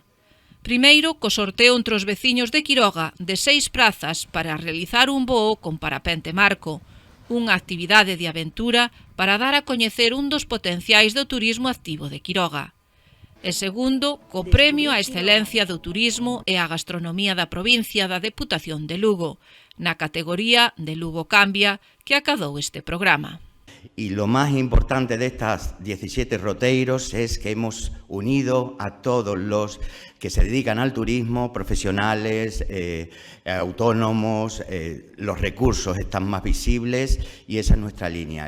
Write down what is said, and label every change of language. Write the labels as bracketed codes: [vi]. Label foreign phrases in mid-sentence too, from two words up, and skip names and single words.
[gl] Primeiro, co sorteo entre os veciños de Quiroga de 6 prazas para realizar un voo con parapente marco, unha actividade de aventura para dar a coñecer un dos potenciais do turismo activo de Quiroga. E segundo, co premio á excelencia do turismo e á gastronomía da provincia da Deputación de Lugo, na categoría de Lugo Cambia, que acadou este programa. [es] Y lo más importante de estas 17 roteiros es que hemos unido a todos los que se dedican al turismo, profesionales, autónomos, los recursos están más visibles y esa es nuestra línea.